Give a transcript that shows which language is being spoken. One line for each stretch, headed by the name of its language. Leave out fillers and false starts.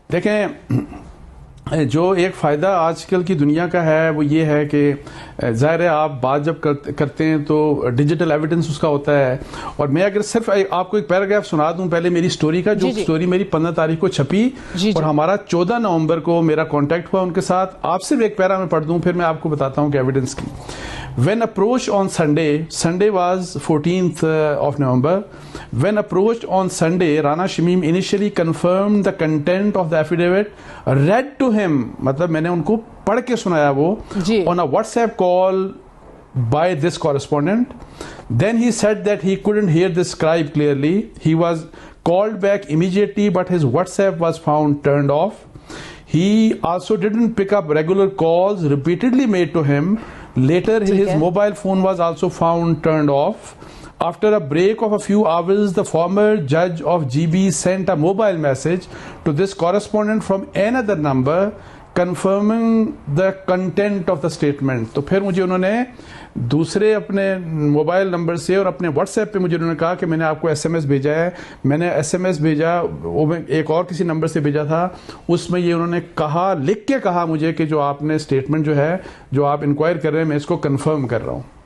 Urdu: دیکھیں جو ایک فائدہ آج کل کی دنیا کا ہے وہ یہ ہے کہ ظاہر ہے آپ بات جب کرتے ہیں تو ڈیجیٹل ایویڈنس اس کا ہوتا ہے. اور میں اگر صرف آپ کو ایک پیراگراف سنا دوں پہلے میری سٹوری کا, جو سٹوری میری 15 تاریخ کو چھپی اور ہمارا 14 نومبر کو میرا کانٹیکٹ ہوا ان کے ساتھ, آپ سے بھی ایک پیرا میں پڑھ دوں پھر میں آپ کو بتاتا ہوں کہ ایویڈنس کی.
English: When approached on Sunday was 14th of November. When approached on Sunday, Rana Shamim initially confirmed the content of the affidavit, read to him,
Urdu: مطلب میں نے ان کو پڑھ کے سنایا وہ,
English: on a WhatsApp call by this correspondent. Then he said that he couldn't hear the scribe clearly. He was called back immediately, but his WhatsApp was found turned off. He also didn't pick up regular calls repeatedly made to him. Later, his mobile phone was also found turned off. After a break of a few hours, the former judge of GB sent a mobile message to this correspondent from another number confirming the content of the statement.
Urdu: تو پھر مجھے انہوں نے دوسرے اپنے mobile number سے اور اپنے واٹس ایپ پہ مجھے انہوں نے کہا کہ میں نے آپ کو ایس ایم ایس بھیجا ہے. میں نے ایس ایم ایس بھیجا, وہ میں ایک اور کسی نمبر سے بھیجا تھا, اس میں یہ انہوں نے کہا, لکھ کے کہا مجھے کہ جو آپ نے اسٹیٹمنٹ جو ہے جو آپ انکوائر کر رہے ہیں میں اس کو کنفرم کر رہا ہوں.